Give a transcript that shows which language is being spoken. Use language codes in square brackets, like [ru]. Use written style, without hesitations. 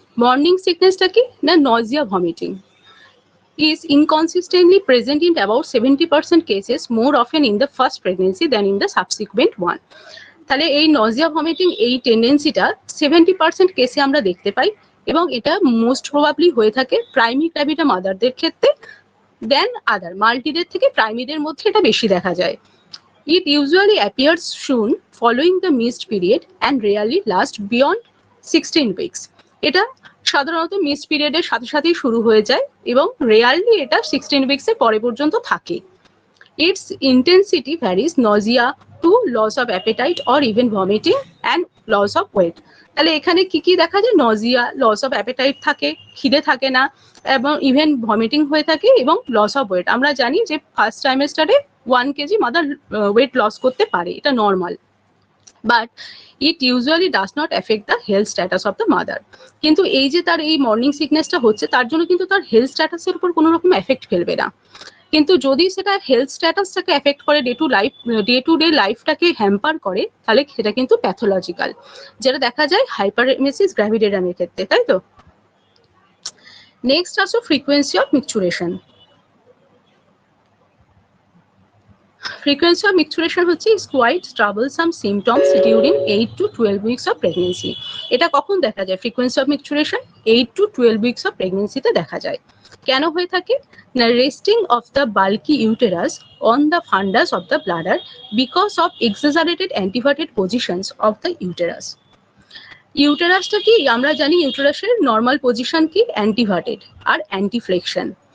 [bn] Morning সিকনেসটা কি না, [en] Nausea vomiting is inconsistently present in about 70% cases, more often in the first pregnancy than in the subsequent one. [bn] তাহলে এই Nazia vomiting এই টেন্ডেন্সিটা 70% কেসে আমরা দেখতে পাই, এবং এটা মোস্ট প্রবাবলি হয়ে থাকে প্রাইমি গ্র্যাভিডা মাদারদের ক্ষেত্রে, দেন আদার মাল্টিদের থেকে প্রাইমিদের মধ্যে এটা বেশি দেখা যায়। [en] It usually appears soon following the missed period and rarely lasts beyond 16 weeks. [bn] এটা সাধারণত মিসড পিরিয়ডের সাথে সাথেই শুরু হয়ে যায় এবং রেয়ারলি এটা 16 উইকস এর পরে পর্যন্ত থাকে। [en] Its intensity varies nausea to loss of appetite or even vomiting and loss of weight. [bn] তাহলে এখানে কি কি দেখা যায়, নজিয়া, লস অফ অ্যাপেটাইট থাকে, খিদে থাকে না, এবং ইভেন ভমিটিং হয়ে থাকে এবং লস অফ ওয়েট। আমরা জানি যে first ট্রাইমেস্টারে 1 KG mother weight loss করতে পারে, এটা normal, [en] But it usually does not affect the health status of the mother. [bn] কিন্তু এই যে তার এই মর্নিং সিকনেসটা হচ্ছে তার জন্য কিন্তু তার হেলথ স্ট্যাটাসের উপর কোনো রকম এফেক্ট ফেলবে না, কিন্তু যদি সেটা হেলথ স্ট্যাটাসটাকে এফেক্ট করে, ডে টু ডে লাইফটাকে হ্যাম্পার করে, তাহলে সেটা কিন্তু প্যাথোলজিক্যাল, যেটা দেখা যায় হাইপারএমেসিস গ্র্যাভিডেরামের ক্ষেত্রে, তাই তো। নেক্সট আসো frequency of মিকচুরেশন। [en] Frequency of micturition [bn] হচ্ছে [en] is quite troublesome symptoms during 8 to 12 weeks of pregnancy. [bn] এটা কখন দেখা যায়, [en] frequency of micturition 8 to 12 weeks of pregnancy [bn] তে দেখা যায়। কেন হয়ে থাকে না, [en] resting of the bulky uterus on the fundus of the bladder because of exaggerated anteverted positions of the uterus. [bn] ইউটেরাসটা কি, আমরা জানি ইউটেরাসের নর্মাল পজিশন কি, অ্যান্টিভার্টেড আর অ্যান্টিফ্লেকশন।